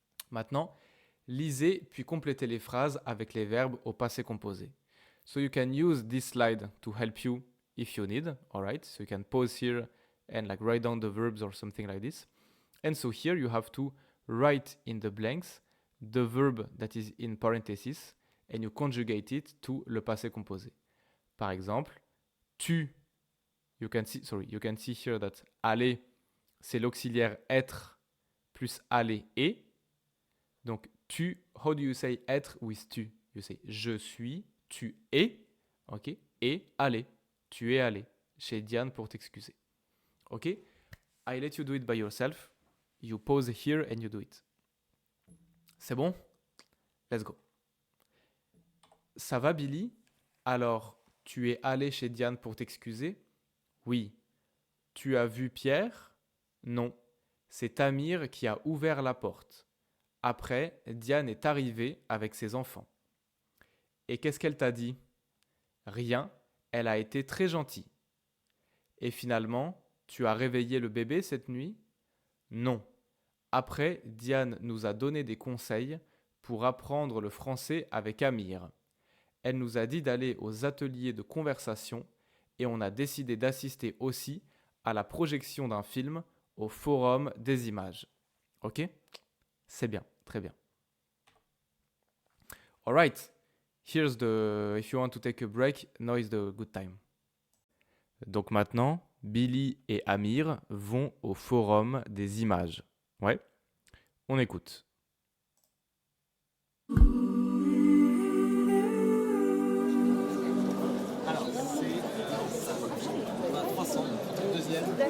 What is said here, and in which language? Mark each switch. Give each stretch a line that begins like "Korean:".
French: Maintenant, lisez puis complétez les phrases avec les verbes au passé composé.
English: So you can use this slide to help you if you need, all right? So you can pause here and like write down the verbs or something like this. And so here you have to write in the blanks the verb that is in parenthesis and you conjugate it to le passé composé.
French: Par exemple, tu,
English: you can see here that
French: aller, c'est l'auxiliaire être plus aller et.
English: Donc tu, how do you say être with tu? You say
French: je suis, tu es,
English: ok?
French: Et aller, tu es allé chez Diane pour t'excuser. Ok?
English: I let you do it by yourself. You pause here and you do it.
French: C'est bon?
English: Let's go.
French: Ça va, Billy? Alors, tu es allé chez Diane pour t'excuser? Oui. Tu as vu Pierre? Non. C'est Amir qui a ouvert la porte. Après, Diane est arrivée avec ses enfants. Et qu'est-ce qu'elle t'a dit? Rien, elle a été très gentille. Et finalement, tu as réveillé le bébé cette nuit? Non. Après, Diane nous a donné des conseils pour apprendre le français avec Amir. Elle nous a dit d'aller aux ateliers de conversation et on a décidé d'assister aussi à la projection d'un film au Forum des images. Ok? C'est bien, très bien.
English: All right. Here's if you want to take a break, now is the good time.
French: Donc maintenant, Billy et Amir vont au Forum des images. Ouais, on écoute. Alors, c'est 300, deuxième.